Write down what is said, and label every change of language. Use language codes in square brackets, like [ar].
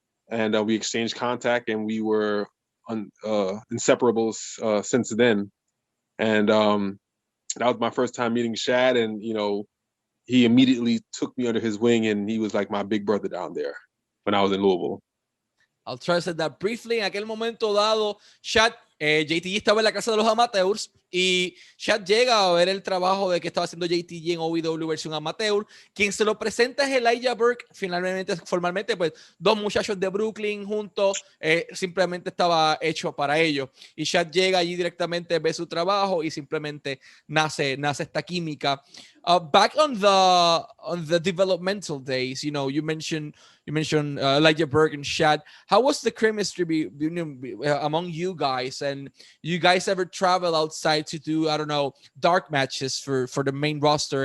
[en] And we exchanged contact, and we were inseparables since then. And that was my first time meeting Shad, and he immediately took me under his wing, and he was like my big brother down there when I was in Louisville. I'll try to say that briefly. [es] En aquel momento dado, Shad, JTG estaba en la casa de los amateurs y Shad llega a ver el trabajo de que estaba haciendo JTG en OVW versión amateur. Quien se lo presenta es Elijah Burke. Finalmente, formalmente, pues dos muchachos de Brooklyn juntos, simplemente estaba hecho para ellos. Y Shad llega allí directamente, ve su trabajo y simplemente nace esta química. [en] Back on the developmental days, you mentioned Elijah Burke and Shad. How was the chemistry among you guys? And you guys ever travel outside to do, I don't know, dark matches for the main roster?